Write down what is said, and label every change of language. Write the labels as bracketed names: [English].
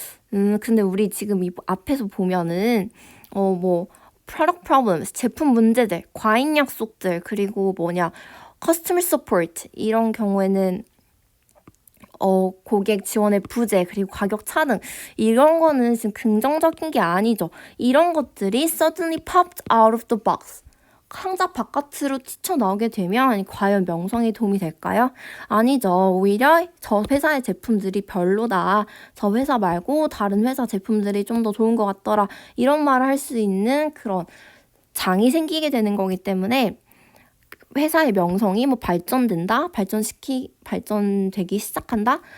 [Korean] 근데 우리 지금 이 앞에서 보면은 뭐 [English] product problems, [Korean] 제품 문제들, 과잉 약속들, 그리고 [English] customer support [Korean] 이런 경우에는 고객 지원의 부재, 그리고 가격 차등 이런 거는 지금 긍정적인 게 아니죠. 이런 것들이 [English] suddenly popped out of the box. [Korean] 상자 바깥으로 튀쳐나오게 되면 과연 명성에 도움이 될까요? 아니죠. 오히려 저 회사의 제품들이 별로다. 저 회사 말고 다른 회사 제품들이 좀 더 좋은 것 같더라. 이런 말을 할 수 있는 그런 장이 생기게 되는 거기 때문에 회사의 명성이 뭐 발전되기 시작한다?